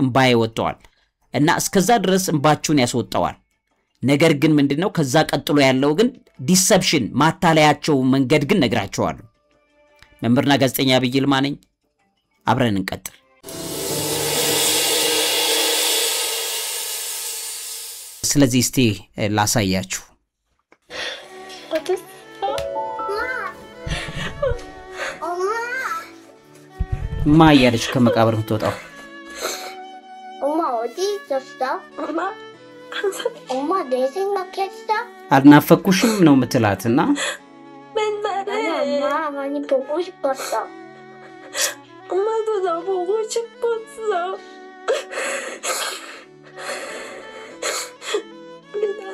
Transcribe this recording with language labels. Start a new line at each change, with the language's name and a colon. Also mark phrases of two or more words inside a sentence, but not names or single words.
Amharic: እንባዬ ወጣዋል እና እስከዛ ድረስ እንባችሁን ያስወጣዋል ነገር ግን ምንድነው ከዛ ቀጥሎ ያለው ግን ዲሰፕሽን ማታለያቸው መንገድ ግን ነግራችኋለሁ መምህርና ጋዜጠኛ አብይ ይልማ ነኝ አብረን እንቀጥል ስለዚህ እስቲ ላሳያችሁ ማ ያለች ከመቃብር ምትወጣው
Korean: 엄마 어디 있었어? 엄마 내 생각했어?
Amharic: አልናፈኩሽም ነው ምትላትና
Korean: 맨날에 엄마 많이 보고 싶었어. 엄마도 나 보고 싶었어.